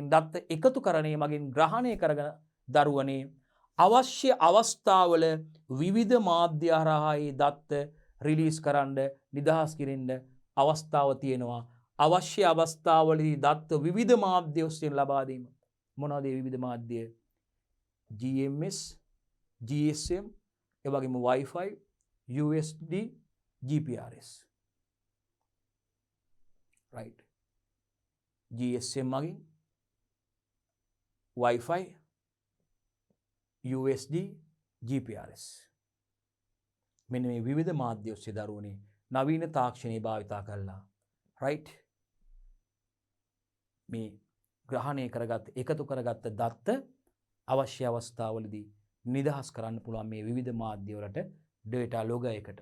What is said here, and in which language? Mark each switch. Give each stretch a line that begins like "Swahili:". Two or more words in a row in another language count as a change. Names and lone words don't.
Sinhala: දත්ත එකතු කරණය මගින් ග්‍රහණය කරගෙන දරුවනේ අවශ්‍ය අවස්ථාවල විවිධ මාධ්‍ය හරහා ඒ දත්ත රිලීස් කරන්න නිදහස් කිරින්න අවස්ථාව තියෙනවා අවශ්‍ය අවස්ථාවලදී දත්ත විවිධ මාධ්‍ය ඔස්සේ ලබා දීම මොනවද මේ විවිධ මාධ්‍ය GMS GSM ඒ වගේම Wi-Fi USD GPRS right GSM මගින් Wi-Fi USD GPRS මෙන්න මේ විවිධ මාධ්‍ය ඔස්සේ දරුවනේ නවීන තාක්ෂණය භාවිතා කළා right මේ ග්‍රහණය කරගත් එකතු කරගත්ත දත්ත අවශ්‍ය අවස්ථාවලදී නිදහස් කරන්න පුළුවන් මේ විවිධ මාධ්‍ය වලට
English: data log
Sinhala: එකට